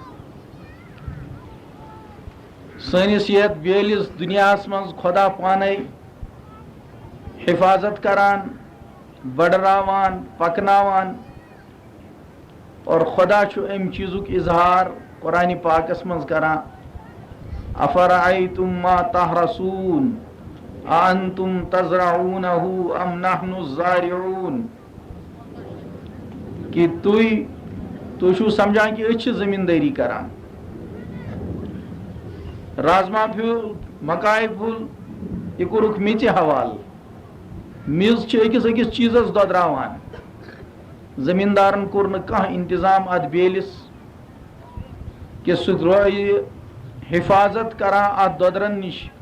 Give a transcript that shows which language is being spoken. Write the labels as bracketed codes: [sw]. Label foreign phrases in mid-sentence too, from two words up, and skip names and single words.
[ks] سنس یت بیلس دنیاس مز خدا پانے حفاظت کران بڑراوان پکناوان اور خدا چھو ام چیزک اظہار قرآن پاکس مز کران [ar] افرأیتم ما تحرسون انتم تزرعونہ ام نحن الزارعون [ks] کہ تھی سمجھان کہ أسۍ چھِ زمینداری کران رازما پھیول مکائی پھول یہ کورُکھ میٚژِ حوال میٚژ چھِ أکِس أکِس چیٖزس دۄدراوان زمیندارن کوٚر نہٕ کانٛہہ انتظام اتھ بیلس کہ سُہ روزِ حفاظت کران اتھ دۄدرن نش